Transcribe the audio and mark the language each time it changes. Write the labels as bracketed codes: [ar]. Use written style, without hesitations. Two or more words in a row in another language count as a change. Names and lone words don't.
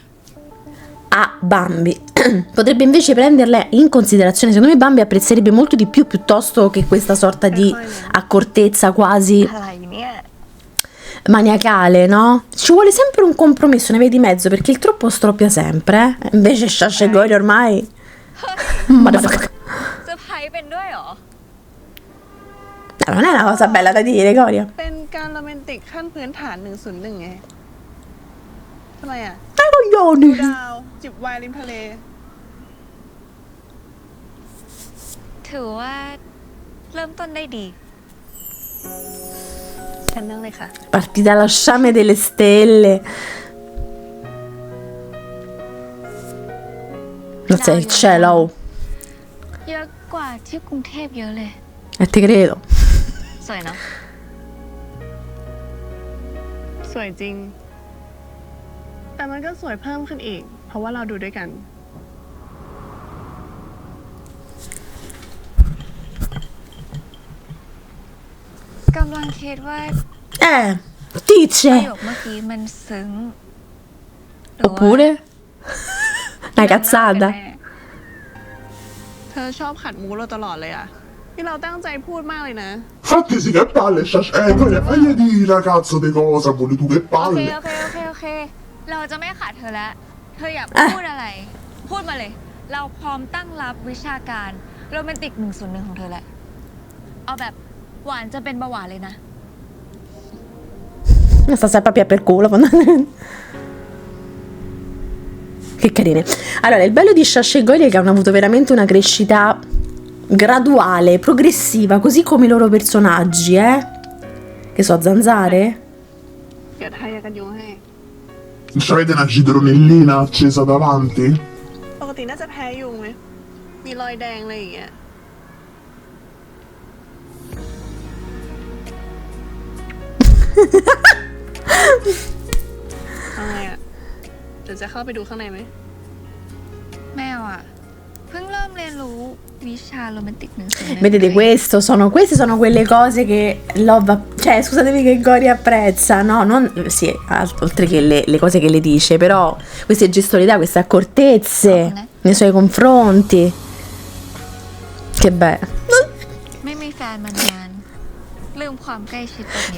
[it] a Bambi. Potrebbe invece prenderle in considerazione. Secondo me Bambi apprezzerebbe molto di più piuttosto che questa sorta di accortezza quasi [th] อะไรเนี่ย [it] maniacale, no? Ci vuole sempre un compromesso, ne vedi di mezzo, perché il troppo stroppia sempre, eh? Invece Sasha e Gory ormai... [en] Motherfucker. [th] เซอร์ไพรส์เป็นด้วยเหรอ [it] Non è una cosa bella da dire, Goria. [th] เป็นการโรแมนติกขั้นพื้นฐาน 101 ไง ทำไมอ่ะ [it] Dai coglioni! [th] ดาว จิบไวน์ริมทะเล ถือว่าเริ่มต้นได้ดี ฉันนั่งเลยค่ะ [it] Partita allo sciame delle stelle. Non sei il cielo. [th] เยอะกว่าที่กรุงเทพเยอะเลย [it] E ti credo. [th] สวยเนาะ สวยจริง แต่มันก็สวยเพิ่มขึ้นอีก เพราะว่าเราดูด้วยกัน กำลังคิดว่า ประ [it] Dice. [th] โยคเมื่อกี้มันซึ้งหรือว่า [it] Oppure? Una cazzata. [th] เธอชอบขัดมูเราตลอดเลยอ่ะ ที่เราตั้งใจพูดมากเลยนะ [it] Fatti sì, che palle, Goria, fagli dire ragazzo di cosa vuoi tu, che [th] โอเค [it] palle. [th] โอเค เราจะไม่ขาดเธอแล้ว เธออยากพูดอะไร พูดมาเลย เราพร้อมตั้งรับวิชาการโรแมนติก101ของเธอแหละ เอาแบบหวานจะเป็นเบาหวานเลยนะ [it] Sta sempre a pia per culo, fondamentalmente. Che carine. Allora, il bello di Sasha e Gory è che hanno avuto veramente una crescita graduale, progressiva, così come i loro personaggi, eh? Che so, zanzare? [th] เดี๋ยวทายากันยุงให้ [it] C'avete una citronellina accesa davanti? [th] ปกติน่าจะแพ้ยุงไหม มีรอยแดงอะไรอย่างเงี้ย เอาไงอ่ะ เดี๋ยวจะเข้าไปดูข้างในไหม แมวอ่ะ เพิ่งเริ่มเรียนรู้วิชาโรแมนติก101 [it] Vedete, queste sono quelle cose che Love, cioè scusatemi, che Gory apprezza, no? Non, sì, oltre che le cose che le dice, però queste gestualità, queste accortezze nei suoi confronti. Che bello. [th] ไม่มีแฟนมานานลืมความใกล้ชิดแบบนี้